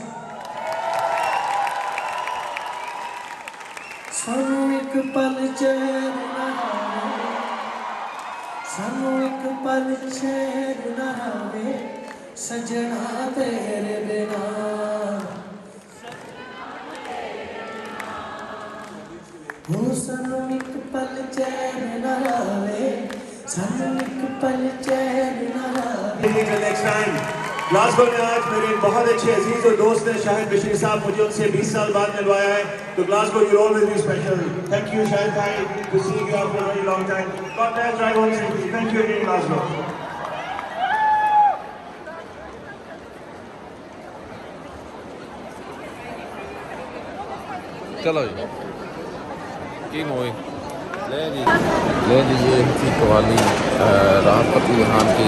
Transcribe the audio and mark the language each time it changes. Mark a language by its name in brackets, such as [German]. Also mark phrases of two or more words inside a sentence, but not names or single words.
[Punjabi] ਸਾਨੂੰ ਇੱਕ ਪਲ ਚੈਨ ਨਾ ਆਵੇ, ਸਾਨੂੰ ਇੱਕ ਪਲ ਚੈਨ ਨਾ ਆਵੇ, ਸੱਜਣਾ ਤੇਰੇ ਬਿਨਾ। ਹੋ ਸਾਨੂੰ ਇੱਕ ਪਲ ਚੈਨ ਨਾ ਆਵੇ, ਸਾਨੂੰ ਇੱਕ ਪਲ ਚੈਨ ਨਾ ਆਵੇ। [English] Until next time. [Hindi] ग्लासगो में आज मेरे बहुत अच्छे अजीज और दोस्त हैं शाहिद बशीर साहब, मुझे उनसे 20 साल बाद मिलवाया है, तो ग्लासगो [English] you always be special. thank you शाहिद भाई, to see you after very long time. God bless drive home safety। thank you again ग्लासगो। [Hindi] चलो जी की मूवी ले लीजिए थी कवाली राहत फ़तेह खान की।